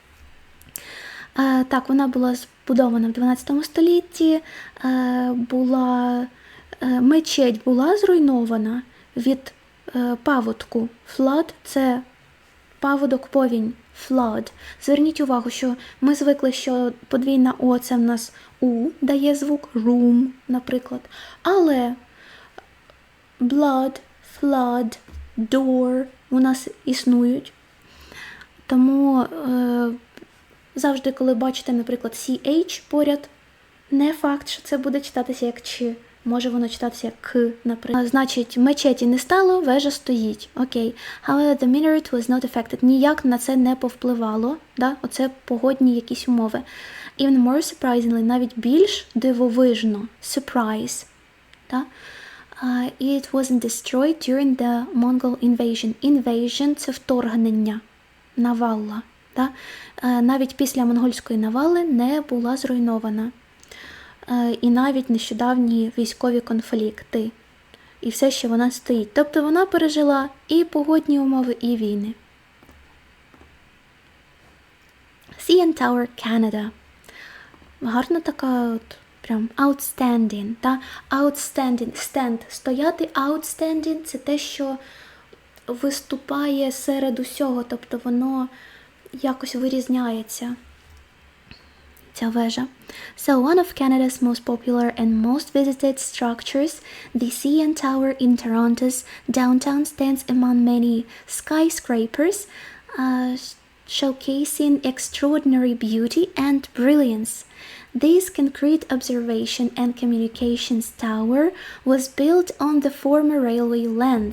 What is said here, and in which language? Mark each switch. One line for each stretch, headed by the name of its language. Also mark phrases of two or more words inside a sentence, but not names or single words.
Ukrainian: Так, вона була збудована в 12 столітті, мечеть була зруйнована від паводку. Flood – це паводок, повінь. Flood. Зверніть увагу, що ми звикли, що подвійна О – це в нас У дає звук, room, наприклад. Але
English: blood, flood, door
Ukrainian: у нас існують. Тому завжди, коли бачите, наприклад, CH поряд, не факт, що це буде читатися як Ч. Може воно читатися як К, наприклад. Значить, мечеті не стало, вежа стоїть. Окей.
English: However, the minaret was not affected.
Ukrainian: Ніяк на це не повпливало. Да? Оце погодні якісь умови.
English: Even more surprisingly,
Ukrainian: навіть більш дивовижно.
English: Surprise. Да? It wasn't destroyed during the Mongol invasion. Invasion –
Ukrainian: це вторгнення. Навалла. Да? Навіть після монгольської навали не була зруйнована. І навіть нещодавні військові конфлікти. І все, що вона стоїть. Тобто вона пережила і погодні умови, і війни.
English: CN Tower, Canada.
Ukrainian: Гарна така от, прям outstanding. Та?
English: Outstanding. Stand.
Ukrainian: Стояти outstanding – це те, що виступає серед усього. Тобто воно якось вирізняється. Ця вежа.
English: So one of Canada's most popular and most visited structures, the CN Tower in Toronto's downtown, stands among many skyscrapers, showcasing extraordinary beauty and brilliance. This concrete observation and communications tower was built on the former railway lands.